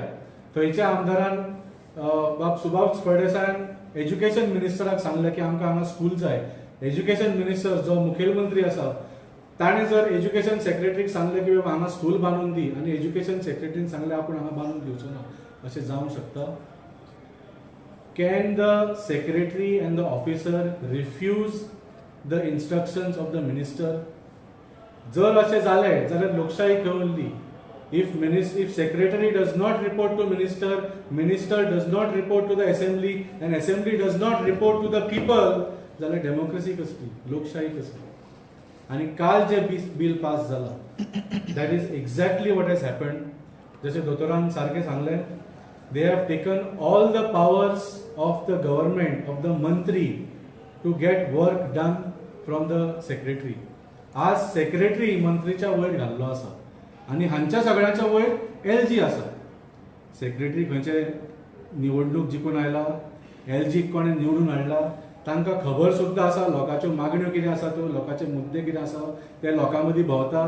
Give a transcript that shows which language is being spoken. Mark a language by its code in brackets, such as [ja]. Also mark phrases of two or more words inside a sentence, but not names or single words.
[kok] थंयच्या आमदारान बाब सुभाष फळदेसायान [en] education ministerak [kok] सांगलें की आमकां हांगा स्कूल जाय. [en] education minister [kok] जो मुखेलमंत्री आसा ताणें जर [en] education secretaryk [kok] सांगलें की बाबा हांगा स्कूल बांदून दी, आनी [en] education secretaryn [kok] सांगलें आपूण हांगा बांदून दिवचो ना, अशें जावंक शकता? [en] Can the secretary and the officer refuse the instructions of the minister? [kok] जर अशें जालें जाल्यार लोकशाही खंय उरली? [en] If secretary does not report to minister does not report to the assembly, and assembly does not report to the people, [kok] जाल्यार डेमोक्रेसी कसली, लोकशाही कसली? आणि काल जे बिल पास जाला, [en] that is exactly what has happened. [kok] जसे दोतोरान सारखे सांगले, [en] they have taken all the powers of the government, of the mantri, to get work done from the secretary. [kok] आज सेक्रेटरी मंत्रीच्या वयर घाल्लो आसा, आनी हांच्या सगळ्यांच्या वयर LG आसा. सेक्रेटरी खंयचे निवडणूक जिखून आयला, LG कोणें निवडून हाडला, तांकां खबर सुद्दां आसा लोकांच्यो मागण्यो कितें आसा त्यो, लोकांचे मुद्दे कितें आसा ते लोकां मदीं भोंवतात.